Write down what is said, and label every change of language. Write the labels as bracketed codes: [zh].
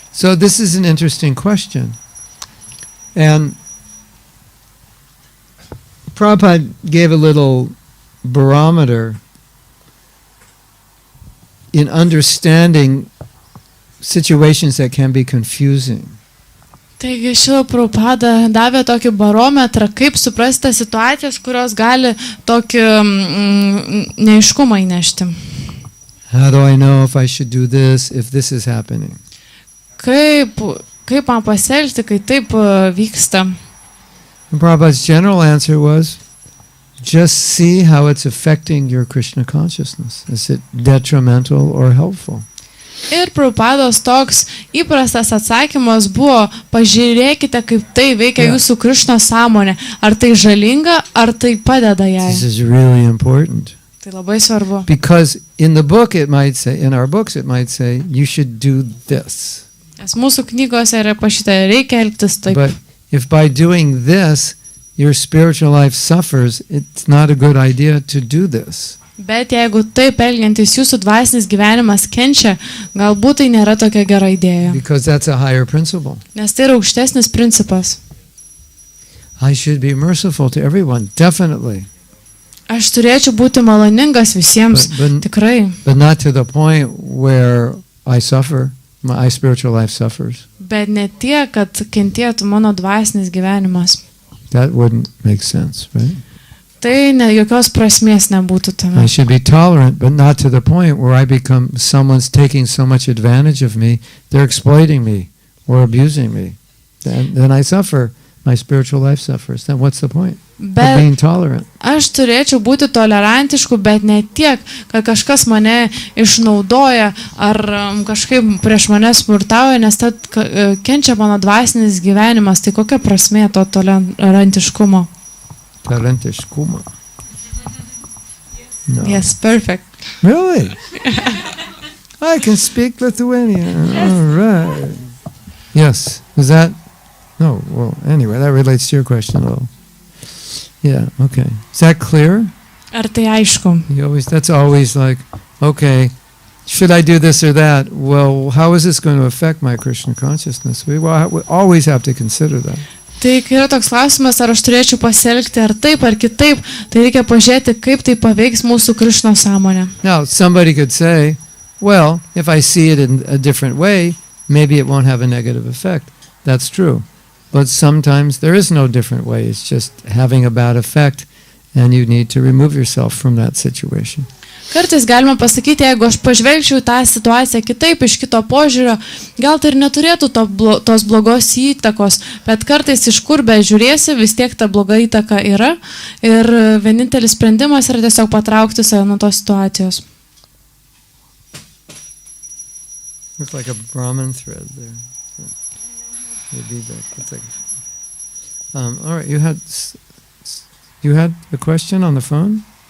[en] So this is an interesting question. And Prabhupada gave a little barometer in understanding situations that can be confusing. [lt] Taigi Šrila Prabhupada davė tokį barometrą, kaip suprasti situacijas, kurios gali tokį neaiškumą įnešti. [en] How do I know if I should do this if this is happening? [lt] Kaip man pasielgti, kai taip vyksta? [en] And Prabhupada's general answer was, just see how it's affecting your Krishna consciousness. Is it detrimental or helpful? [lt] Ir Prabhupados toks įprastas atsakymas buvo, pažiūrėkite, kaip tai veikia jūsų Krishna sąmonė. Ar tai žalinga, ar tai padeda jai? [en] This is really important. [lt] Tai labai svarbu. [en] Because in the book it might say, in our books it might say, you should do this. [lt] Nes mūsų knygose yra pašita, reikia elgtis taip. [en] But if by doing this your spiritual life suffers, it's not a good idea to do this. [lt] Bet jeigu taip elgiantis jūsų dvasinis gyvenimas kenčia, galbūt tai nėra tokia gera idėja. [en] Because that's a higher principle. [lt] Nes tai yra aukštesnis principas. [en] I should be merciful to everyone, definitely. [lt] Aš turėčiau būti maloningas visiems, tikrai. [en] But not to the point where I suffer, my spiritual life suffers. [lt] Bet ne tiek, kad kentėtų mano dvasinis gyvenimas. [en] That wouldn't make sense, right? [lt] Tai jokios prasmės nebūtų tame. [en] I should be tolerant, but not to the point where I become someone's taking so much advantage of me, they're exploiting me or abusing me. Then I suffer, my spiritual life suffers. Then what's the point of being tolerant? [lt] Aš turėčiau būti tolerantišku, bet ne tiek, kad kažkas mane išnaudoja ar kažkaip prieš mane smurtauja, nes tad kenčia mano dvasinis gyvenimas. Tai kokia prasmė to tolerantiškumo? Tolerantiškumo. [en] No. Yes, perfect. Really? I can speak Lithuanian. All right. Yes. Is that? No. Well, anyway, that relates to your question a little. Yeah. Okay. Is that clear? [lt] Ar tai aišku? [en] That's always like, okay, should I do this or that? Well, how is this going to affect my Krishna consciousness? We always have to consider that. [lt] Tai kai yra toks klausimas, ar aš turėčiau pasielgti ar taip, ar kitaip, tai reikia pažiūrėti, kaip tai paveiks mūsų Krishna sąmonę. [en] Now, somebody could say, well, if I see it in a different way, maybe it won't have a negative effect. That's true. But sometimes there is no different way. It's just having a bad effect, and you need to remove yourself from that situation. [lt] Kartais galima pasakyti, jeigu aš pažvelgčiau tą situaciją kitaip, iš kito požiūrio, gal tai ir neturėtų tos blogos įtakos, bet kartais iš kur bežiūrėsi, vis tiek ta bloga įtaka yra ir vienintelis sprendimas yra tiesiog patraukti save nuo tos situacijos. [en] Looks like a Brahman thread there. It's like, all right, you had a question on the phone?